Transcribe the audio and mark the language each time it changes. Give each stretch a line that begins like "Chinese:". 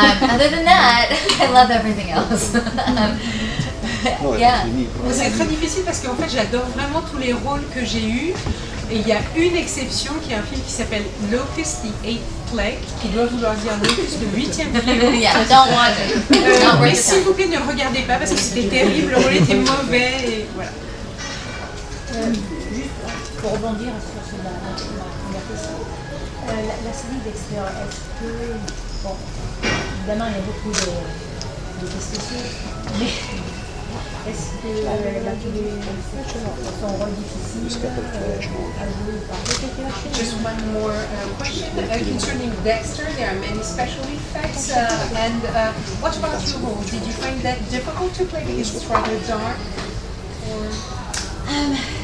English: Other than that, I love everything else. Yeah.
French: C'est très difficile parce qu'en fait j'adore vraiment tous les rôles que j'ai eus. Et il y a une exception qui est un film qui s'appelle Locust the Eighth Plague, qui doit vouloir dire Locust le 8e fléau.
English: Yeah, don't watch it.
French: Mais s'il vous plaît ne le regardez pas parce que c'était terrible, le rôle était mauvais et voilà. Juste pour rebondir sur ma première question, la série Dexter, est-ce que, bon, évidemment il y a beaucoup de spéciaux, mais est-ce que son rôle difficile à jouer ou pas?
English: Just one more question concerning Dexter. There are many special effects. And what about your role? Did you find that difficult to play because it's rather dark? Or